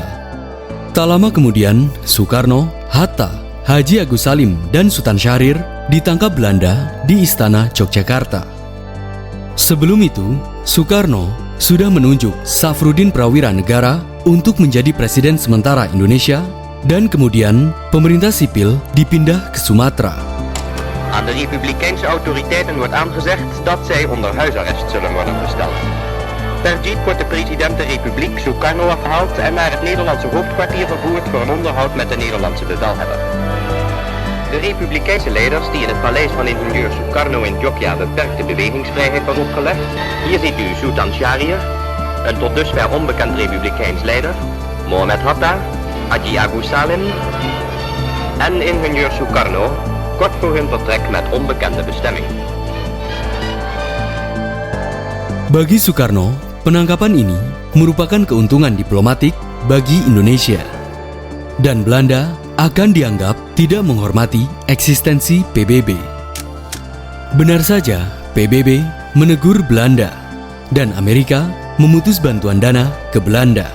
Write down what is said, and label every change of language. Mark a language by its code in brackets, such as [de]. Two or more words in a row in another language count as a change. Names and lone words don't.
[id] Tak lama kemudian, Soekarno, Hatta, Haji Agus Salim, dan Sultan Syahrir ditangkap Belanda di Istana Yogyakarta. Sebelum itu, Soekarno sudah menunjuk Safruddin Prawira Negara untuk menjadi presiden sementara Indonesia, dan kemudian pemerintah sipil dipindah ke Sumatera. [nl] Aan de republikeinse autoriteiten wordt aangezegd dat zij onder huisarrest zullen worden gesteld. Per jeep wordt de president de Republiek Sukarno afgehaald en naar het Nederlandse hoofdkwartier vervoerd voor een onderhoud met de Nederlandse bevelhebber. De republikeinse leiders die in het paleis van ingenieur Sukarno in Jogja beperkte bewegingsvrijheid was opgelegd. Hier ziet u Sultan Syahrir, een tot dusver onbekend republikeins leider, Mohammed Hatta, Haji Agus Salim en ingenieur Sukarno, kort voor hun vertrek met onbekende bestemming. [id] Bagi Soekarno, penangkapan ini merupakan keuntungan diplomatik bagi Indonesia. Dan Belanda akan dianggap tidak menghormati eksistensi PBB. Benar saja, PBB menegur Belanda, dan Amerika memutus bantuan dana ke Belanda.